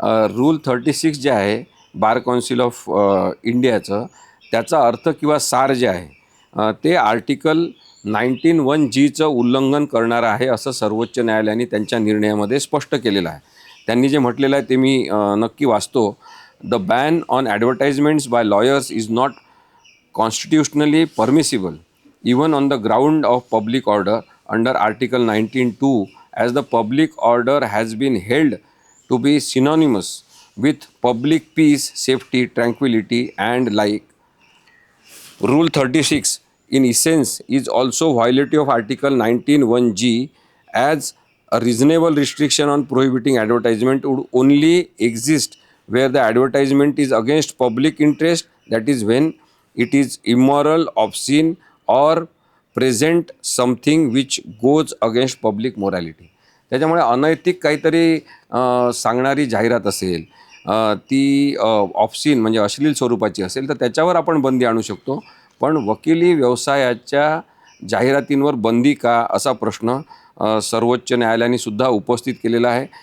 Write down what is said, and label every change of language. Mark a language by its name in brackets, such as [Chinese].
[Marathi] Rule 36 जे आहे bar council of इंडियाचं, त्याचा अर्थ किंवा सार जे आहे ते आर्टिकल 19(1)Gचं उल्लंघन करणारं आहे असं सर्वोच्च न्यायालयाने त्यांच्या निर्णयामध्ये स्पष्ट केलेलं आहे. त्यांनी जे म्हटलेलं आहे ते मी नक्की वाचतो. [English] The ban on advertisements by lawyers is not constitutionally permissible even on the ground of public order under Article 19(2), as the public order has been held to be synonymous with public peace, safety, tranquility and like. Rule 36 in essence is also violative of Article 19(1)G, as a reasonable restriction on prohibiting advertisement would only exist where the advertisement is against public interest, that is when it is immoral, obscene or present something which goes against public morality. [Marathi] त्याच्यामुळे अनैतिक काहीतरी सांगणारी जाहिरात असेल, ती ऑब्सिन म्हणजे अश्लील स्वरूपाची असेल तर त्याच्यावर आपण बंदी आणू शकतो. पण वकिली व्यवसायाच्या जाहिरातींवर बंदी का, असा प्रश्न सर्वोच्च न्यायालयाने सुद्धा उपस्थित केलेला आहे.